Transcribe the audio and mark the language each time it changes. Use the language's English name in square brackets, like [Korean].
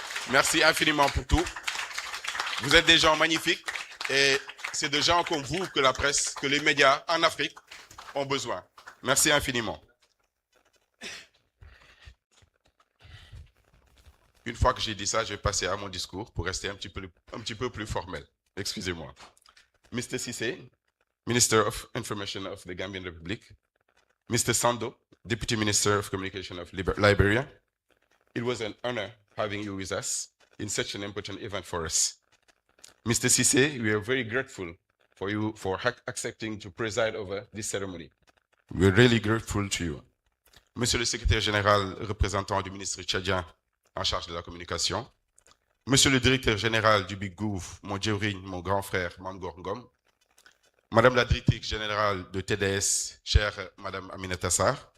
[French] Merci infiniment pour tout. Vous êtes des gens magnifiques et c'est de gens comme vous que la presse, que les médias en Afrique ont besoin. Merci infiniment. Une fois que j'ai dit ça, je vais passer à mon discours pour rester un petit peu plus formel. Excusez-moi. Mr. [English] Cissé, Minister of Information of the Gambian Republic. Mr. Sando, Deputy Minister of Communication of Liberia. It was an honor having you with us in such an important event for us. Mr. Cissé, we are very grateful for you for accepting to preside over this ceremony. We are really grateful to you. [French] Monsieur le Secrétaire Général, représentant du ministre tchadien en charge de la communication. Monsieur le Directeur Général du Big Gouv, mon djewriñ, mon grand frère, Mangor Ngom. Madame la Directrice Générale de TDS, chère Madame Aminata Sarr.